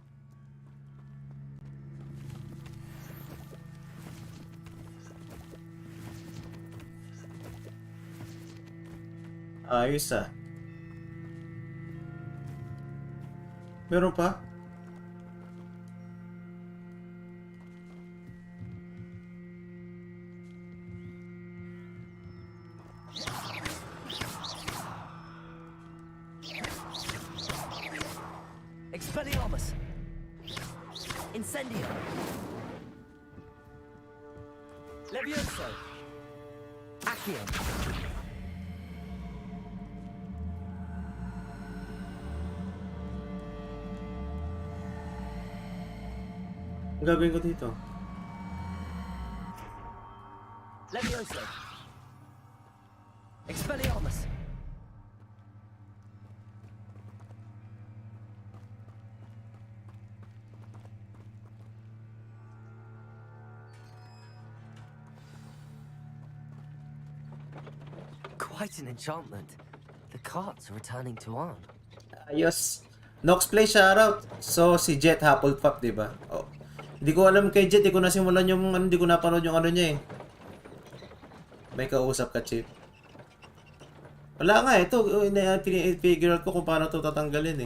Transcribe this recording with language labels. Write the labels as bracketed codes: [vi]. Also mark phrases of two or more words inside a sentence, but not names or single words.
[tl] Ayos ah. Meron pa? Expelliarmus. Incendio. Levioso. Accio. Ang gagawin ko dito? Levioso. Expelliarmus. [en] Quite an enchantment. The cards are returning to Arn. [tl] Ayos. Nox Play shoutout. So, si Jet Hufflepuff, di ba? Oh. Hindi ko alam kay Jet. Hindi ko nasimulan yung hindi ko napanood yung ano niya eh. May kausap ka, Chip. Wala nga, ito. Figure ko kung paano ito tatanggalin eh.